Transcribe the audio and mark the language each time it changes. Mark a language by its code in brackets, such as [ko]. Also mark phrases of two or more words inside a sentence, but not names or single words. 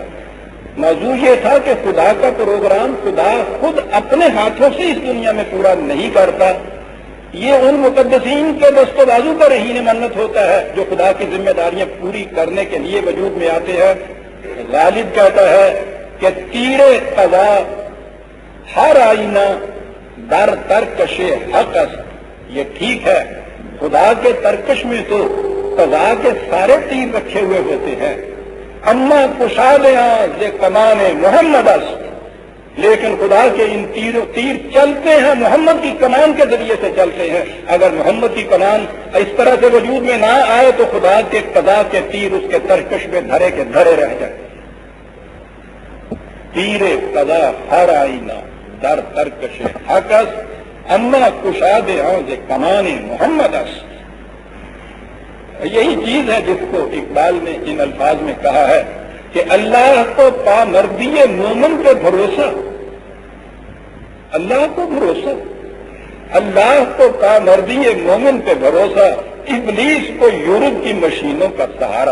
[ur] موضوع یہ تھا کہ خدا کا پروگرام خدا خود اپنے ہاتھوں سے اس دنیا میں پورا نہیں کرتا، یہ ان مقدسین کے دست و بازو کا رہین منت ہوتا ہے جو خدا کی ذمہ داریاں پوری کرنے کے لیے وجود میں آتے ہیں۔ غالب کہتا ہے کہ [fa] تیر قضا ہر آئینہ در ترکش حق است، [ur] یہ ٹھیک ہے خدا کے ترکش میں تو قضا کے سارے تیر رکھے ہوئے ہوتے ہیں، [fa] اما کشادیاں ز کمان محمد است، [ur] لیکن خدا کے ان تیر چلتے ہیں محمد کی کمان کے ذریعے سے چلتے ہیں۔ اگر محمد کی کمان اس طرح سے وجود میں نہ آئے تو خدا کے قضا کے تیر اس کے ترکش میں دھرے کے دھرے رہ جائیں۔ [fa] تیر قضا ہر آئینہ در ترکش حق است، اما کشادیاں ز کمان محمد است۔ [ur] یہی چیز ہے جس کو اقبال نے ان الفاظ میں کہا ہے کہ اللہ کو پامردی مومن پہ بھروسہ، اللہ کو بھروسہ، اللہ کو پامردی مومن پہ بھروسہ، ابلیس کو یورپ کی مشینوں کا سہارا۔